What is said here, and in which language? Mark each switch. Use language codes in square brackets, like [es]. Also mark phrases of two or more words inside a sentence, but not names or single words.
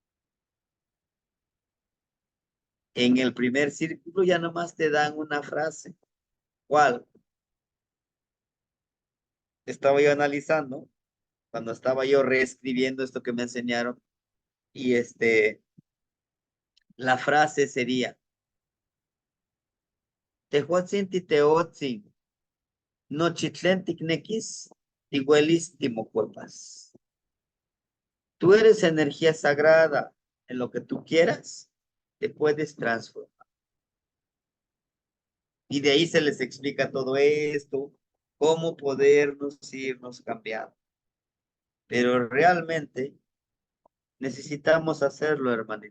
[es] En el primer círculo ya nomás te dan una frase. ¿Cuál? Estaba yo analizando cuando estaba yo reescribiendo esto que me enseñaron y la frase sería [nah] Tehuatzin titeotzin, nochitlen ticnequis, tiguelis timocuepas. [es] Tú eres energía sagrada, en lo que tú quieras, te puedes transformar. Y de ahí se les explica todo esto, cómo podernos irnos cambiando. Pero realmente necesitamos hacerlo, hermanito.